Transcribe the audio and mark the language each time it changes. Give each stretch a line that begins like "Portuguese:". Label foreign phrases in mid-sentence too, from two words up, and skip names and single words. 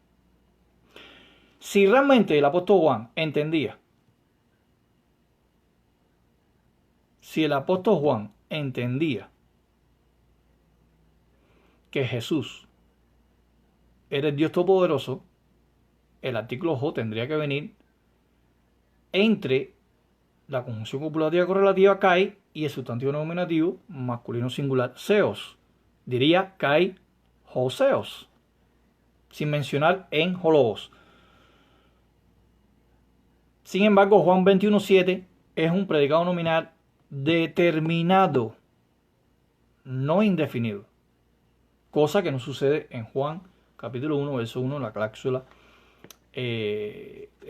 Spanish: Si realmente el apóstol Juan entendía, que Jesús era el Dios Todopoderoso, el artículo ho tendría que venir entre la conjunción copulativa correlativa kai y el sustantivo nominativo masculino singular seos. Diría
Greek: καὶ ὁ θεὸς,
Spanish: sin mencionar
Greek: ἦν ὁ λόγος.
Spanish: Sin embargo, Juan 21:7 es un predicado nominal determinado, no indefinido, cosa que no sucede en Juan capítulo 1, verso 1, la cláusula C.